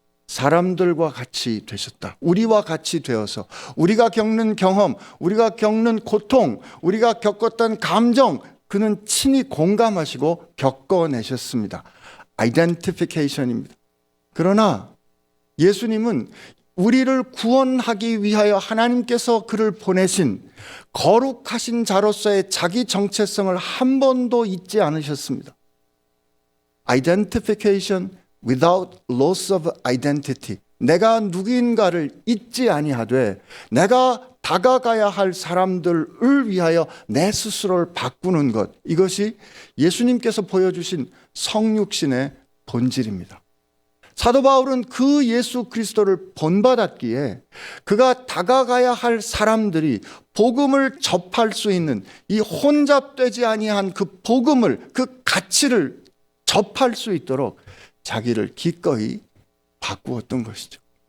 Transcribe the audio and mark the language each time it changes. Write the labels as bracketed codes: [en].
[ko] 사람들과 같이 되셨다. 우리와 같이 되어서 우리가 겪는 경험, 우리가 겪는 고통, 우리가 겪었던 감정, 그는 친히 공감하시고 겪어내셨습니다. 아이덴티피케이션입니다. 그러나 예수님은 우리를 구원하기 위하여 하나님께서 그를 보내신 거룩하신 자로서의 자기 정체성을 한 번도 잊지 않으셨습니다. [en] Identification without loss of identity. [ko] 내가 누구인가를 잊지 아니하되 내가 다가가야 할 사람들을 위하여 내 스스로를 바꾸는 것, 이것이 예수님께서 보여주신 성육신의 본질입니다. 사도 바울은 그 예수 그리스도를 본받았기에 그가 다가가야 할 사람들이 복음을 접할 수 있는 이 혼잡되지 아니한 그 복음을, 그 가치를 접할 수 있도록 자기를 기꺼이 바꾸었던 것이죠.